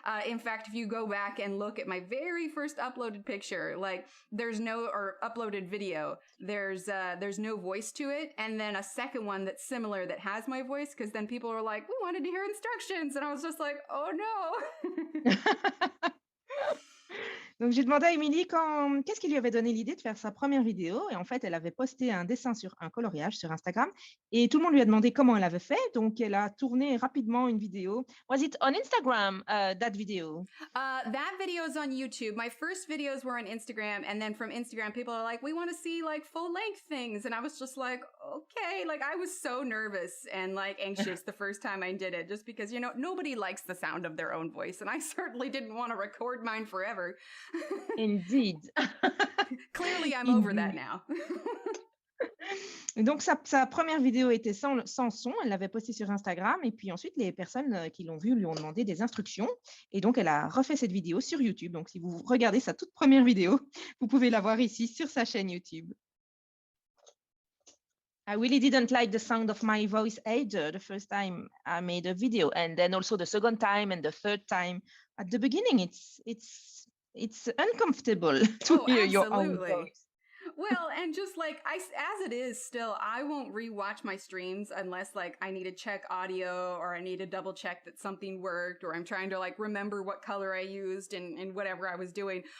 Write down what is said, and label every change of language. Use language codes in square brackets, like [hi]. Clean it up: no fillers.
[en] In fact, if you go back and look at my very first uploaded picture, like uploaded video, there's no voice to it, and then a second one that's similar that has my voice, because then people are like, we wanted to hear instructions, and I was just like, oh no. [fr] Donc j'ai demandé à Émilie qu'est-ce qui lui avait donné l'idée de faire sa première vidéo, et en fait elle avait posté un dessin sur un coloriage sur Instagram, Et tout le monde lui a demandé comment elle avait fait, donc elle a tourné rapidement une vidéo. [en] Was it on Instagram, that video? That video is on YouTube. My first videos were on Instagram, and then from Instagram, people are like, "We want to see like full length things," and I was just like, "Okay." Like I was so nervous and like anxious the first time I did it, just because nobody likes the sound of their own voice, and I certainly didn't want to record mine forever. Indeed. Clearly, I'm over that Indeed. now. [fr] Et donc, sa première vidéo était sans son, elle l'avait postée sur Instagram, et puis ensuite, les personnes qui l'ont vue lui ont demandé des instructions, et donc elle a refait cette vidéo sur YouTube. Donc, si vous regardez sa toute première vidéo, vous pouvez la voir ici sur sa chaîne YouTube. [en] I really didn't like the sound of my voice either the first time I made a video, and then also the second time and the third time. At the beginning, it's uncomfortable to hear your own voice. Well, and just like as it is still, I won't rewatch my streams unless like I need to check audio or I need to double check that something worked, or I'm trying to like remember what color I used in whatever I was doing.